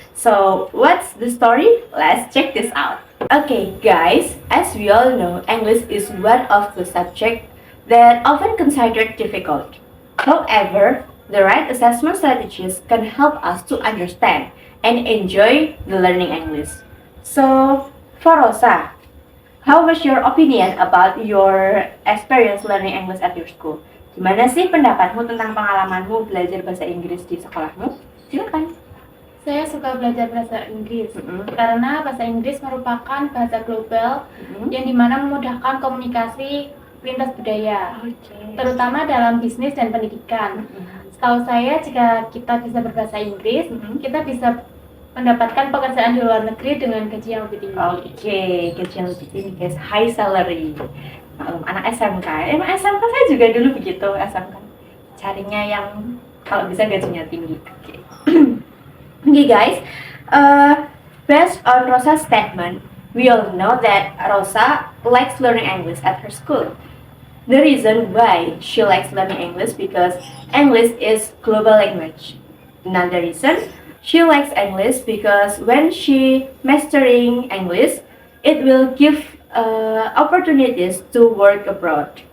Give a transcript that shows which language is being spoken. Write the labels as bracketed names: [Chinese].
[English] So, what's the story? Let's check this out. Okay, guys, as we all know, English is one of the subjects that often considered difficult. However, the right assessment strategies can help us to understand and enjoy the learning English. So, for Rosa, how was your opinion about your experience learning English at your school? [Indonesian] Gimana sih pendapatmu tentang pengalamanmu belajar bahasa Inggris di sekolahmu? Silakan. Saya suka belajar bahasa Inggris karena bahasa Inggris merupakan bahasa global yang dimana memudahkan komunikasi lintas budaya, terutama dalam bisnis dan pendidikan. Setahu saya, jika kita bisa berbahasa Inggris, kita bisa mendapatkan pekerjaan di luar negeri dengan gaji yang lebih tinggi. Oke, gaji yang lebih tinggi guys, [English] high salary. [Indonesian] Anak SMK, emang SMK saya juga dulu begitu, SMK carinya yang kalau bisa gajinya tinggi. Oke. [English] Okay guys, based on Rosa's statement, we all know that Rosa likes learning English at her school. The reason why she likes learning English because English is global language. Another reason she likes English because when she mastering English, it will give opportunities to work abroad.